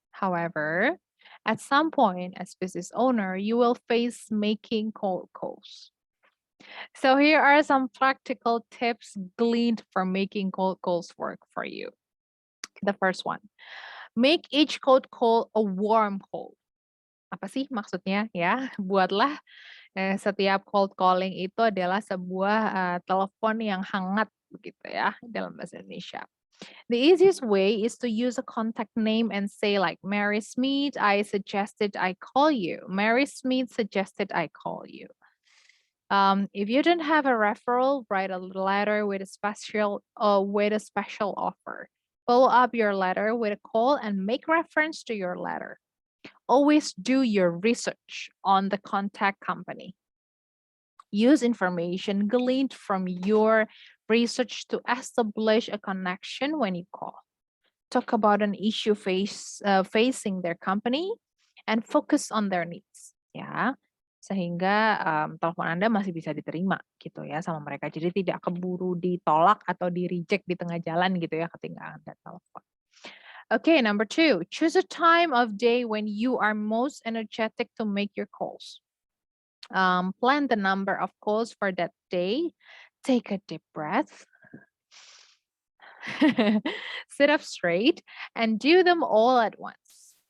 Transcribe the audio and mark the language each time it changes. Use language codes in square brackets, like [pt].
[en] However, at some point as business owner, you will face making cold calls. So here are some practical tips gleaned from making cold calls work for you. The first one, make each cold call a warm call. [id] Apa sih maksudnya ya? Buatlah setiap cold calling itu adalah sebuah telepon yang hangat begitu ya dalam bahasa Indonesia. [en] The easiest way is to use a contact name and say like Mary Smith, I suggested I call you. Mary Smith suggested I call you. If you don't have a referral, write a letter with a special offer. Follow up your letter with a call and make reference to your letter. Always do your research on the contact company. Use information gleaned from your research to establish a connection when you call. Talk about an issue facing their company and focus on their needs. [id] Ya, sehingga telepon Anda masih bisa diterima gitu ya sama mereka. Jadi tidak keburu ditolak atau di-reject di tengah jalan gitu ya ketika Anda telepon. [en] Okay, number 2, choose a time of day when you are most energetic to make your calls. Plan the number of calls for that day. Take a deep breath. Sit up straight and do them all at once.